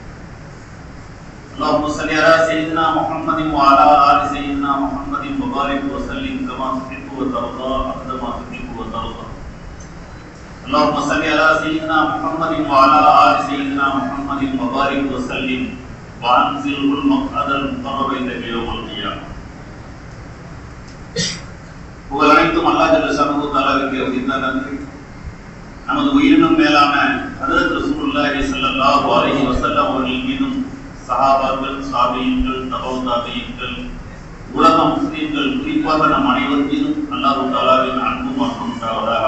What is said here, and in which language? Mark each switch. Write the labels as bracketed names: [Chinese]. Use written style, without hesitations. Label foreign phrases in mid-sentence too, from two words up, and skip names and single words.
[Arabic] اللهم صل على سيدنا محمد وعلى آل سيدنا محمد وبارك وسلم كما تحب وترضى عبد ما تحب وترضى. اللهم صل على سيدنا محمد وعلى آل سيدنا محمد وبارك وسلم وأنزله المقعد المقرب عندك يوم القيامة. [Tamil] புகழ் அனைத்தும் அல்லாஹ் [Arabic] جل شأنه [Tamil] தஆலாவுக்கு உரித்தானது. நமது உயிரினும் மேலான ஹஜ்ரத் [Arabic] رسول الله صلى الله عليه وسلم [Tamil] அவர்கள் மீதும் சஹாபாக்கள், தாபீன்கள், தபவு தாபீன்கள், உலக முஸ்லிம்கள், குறிப்பாக நம் அனைவர் மீதும் அல்லாஹ் தஆலாவின் அன்பும் மற்றும் உண்டாவதாக.